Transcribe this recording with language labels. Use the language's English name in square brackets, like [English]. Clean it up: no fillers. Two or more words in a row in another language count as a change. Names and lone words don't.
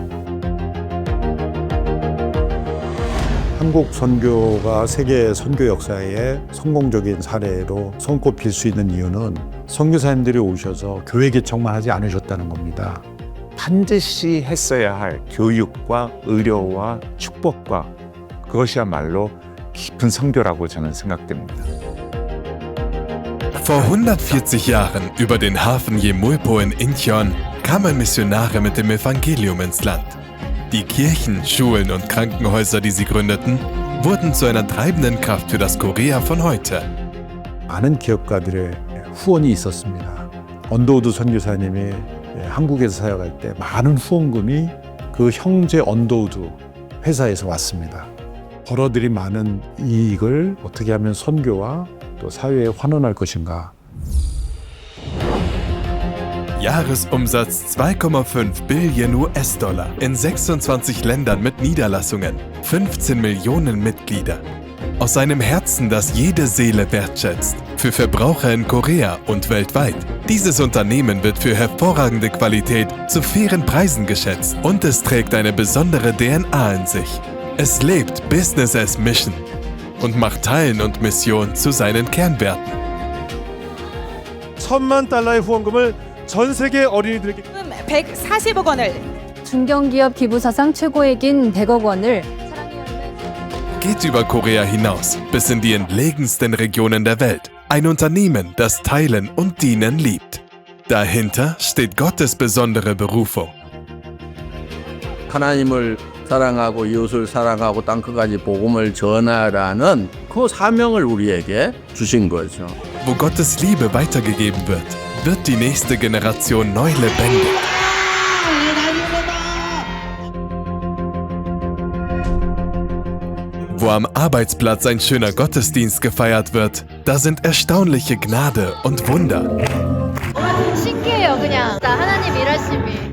[Korean] 한국 선교가 세계 선교 역사의 성공적인 사례로 손꼽힐 수 있는 이유는 선교사님들이 오셔서 교회 개척만 하지 않으셨다는 겁니다. 반드시 했어야 할 교육과 의료와 축복과 그것이야말로 깊은 선교라고 저는 생각됩니다. [German] Vor 140 Jahren über den Hafen Jemulpo in Incheon kamen Missionare mit dem Evangelium ins Land. Die Kirchen, Schulen und Krankenhäuser, die sie gründeten, wurden zu einer treibenden Kraft für das Korea von heute. [Korean] 많은 기업가들의 후원이 있었습니다. 언더우드 선교사님이 한국에서 사역할 때 많은 후원금이 그 형제 언더우드 회사에서 왔습니다. 벌어들인 많은 이익을 어떻게 하면 선교와 또 사회에 환원할 것인가. [German] Jahresumsatz 2,5 Billionen US-Dollar in 26 Ländern mit Niederlassungen, 15 Millionen Mitglieder. Aus einem Herzen, das jede Seele wertschätzt, für Verbraucher in Korea und weltweit. Dieses Unternehmen wird für hervorragende Qualität zu fairen Preisen geschätzt und es trägt eine besondere DNA in sich. Es lebt [English] Business as Mission [German] und macht Teilen und Mission zu seinen Kernwerten. [Korean] 1,000만 달러의 후원금을 전 세계 어린이들에게 140억 원을 중견기업 기부 사상 최고액인 100억 원을 [German] Geht über Korea hinaus, bis in die entlegensten Regionen der Welt. Ein Unternehmen, das Teilen und Dienen liebt. Dahinter steht Gottes besondere Berufung. [Korean] 하나님을 사랑하고 이웃을 사랑하고 땅끝까지 복음을 전하라는 그 사명을 우리에게 주신 거죠. [German] Wo Gottes Liebe weitergegeben wird die nächste Generation neu lebendig. Wo am Arbeitsplatz ein schöner Gottesdienst gefeiert wird, da sind erstaunliche Gnade und Wunder. [Korean] 신기해요, 그냥. 하나님 일하심이.